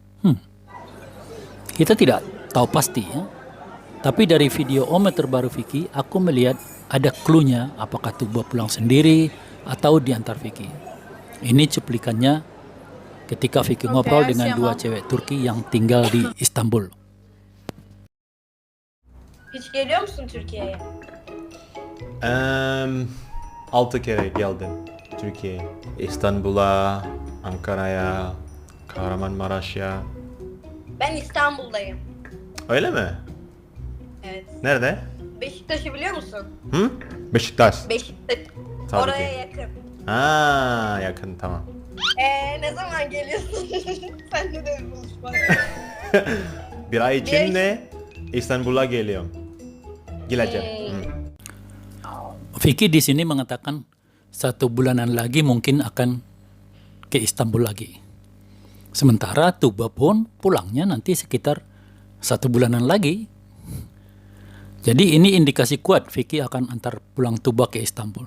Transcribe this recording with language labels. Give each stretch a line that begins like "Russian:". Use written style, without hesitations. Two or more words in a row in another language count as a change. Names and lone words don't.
Indonesian: Kita tidak tahu pasti ya. Tapi dari video Ome terbaru Vicky, aku melihat ada clue-nya apakah Tuba pulang sendiri atau diantar Vicky. Ini cuplikannya ketika Vicky ngobrol dengan dua cewek Turki yang tinggal di İstanbul.
Turkish: Hiç geliyor musun Türkiye'ye? 6 kere geldim Türkiye'ye. İstanbul'a, Ankara'ya, Kahramanmaraş'a. Ben İstanbul'dayım. Öyle mi? Evet. Nerede? Beşiktaş'ı biliyor musun? Hı? Beşiktaş. Beşiktaş. Tabii Oraya ki. yakın. Ha, yakın tamam. Ne zaman geliyorsun? Sen de bir buluşma. Bir ay içinde İstanbul'a geliyorum. Geleceğim.
Indonesian: Vicky di sini mengatakan 1 bulanan lagi mungkin akan ke Istanbul lagi. Sementara Tuba pun pulangnya nanti sekitar 1 bulanan lagi. Jadi ini indikasi kuat Vicky akan antar pulang Tuba ke Istanbul.